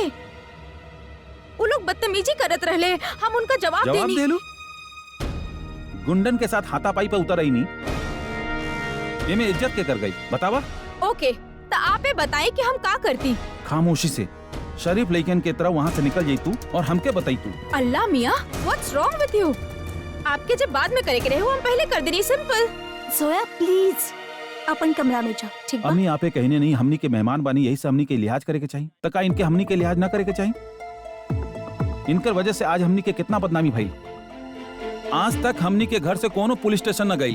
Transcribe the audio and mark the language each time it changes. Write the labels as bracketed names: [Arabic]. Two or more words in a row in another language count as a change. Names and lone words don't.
[Bhojpuri] वो लोग बदतमीजी करत रहले, हम उनका जवाब जवाब देनी। दे लू? गुंडन के साथ हाथापाई पे उतर आई नहीं। ये में इज्जत के कर गई बतावा? ओके, तो आपे बताएं कि हम का करती। खामोशी से शरीफ लड़कन के तरह वहाँ से निकल जाई तू और हमके बताई तू। अल्लाह मियाँ, [English] what's wrong with you? [Bhojpuri] आपके जब बाद में करे के रहे हो, हम पहले कर देनी। सिंपल। जोया प्लीज अपन कमरा में जा, ठीक बा? अम्मी आपे कहने नहीं, हमनी के मेहमान बानी, यही से हमनी के लिहाज करे के चाहिए। तो का इनके हमनी के लिहाज ना करे के चाहिए? इनकर वजह से आज हमनी के कितना बदनामी भई। आज तक हमनी के घर से कोनो पुलिस स्टेशन न गई।